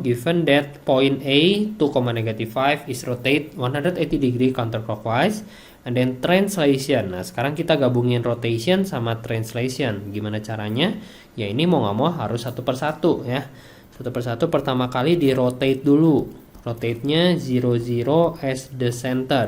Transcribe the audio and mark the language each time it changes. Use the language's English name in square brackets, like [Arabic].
[English] Given that point A 2, -5 is rotate 180 degree counterclockwise, and then translation. [Indonesian] Nah, sekarang kita gabungin rotation sama translation. Gimana caranya? Ya ini mau nggak mau harus satu persatu ya. Satu persatu pertama kali di rotate dulu. Rotate-nya 0, 0 [English] as the center.